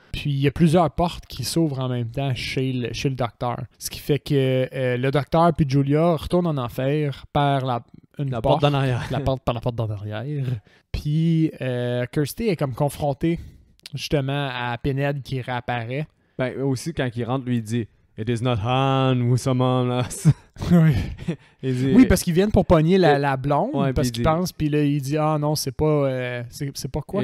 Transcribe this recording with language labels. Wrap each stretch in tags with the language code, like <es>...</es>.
<fr>Puis il y a plusieurs portes qui s'ouvrent en même temps chez le docteur. Ce qui fait que le docteur puis Julia retournent en enfer par la porte d'en arrière. Par la porte d'en arrière. Puis Kirsty est comme confrontée justement à Pinhead qui réapparaît. Ben aussi quand il rentre, lui il dit</fr> <en>It is not Han who summon us.</en> <fr>Oui, parce qu'ils viennent pour pogner la blonde, ouais, parce qu'ils pensent, puis là, il dit « Ah non, c'est pas quoi? »</fr>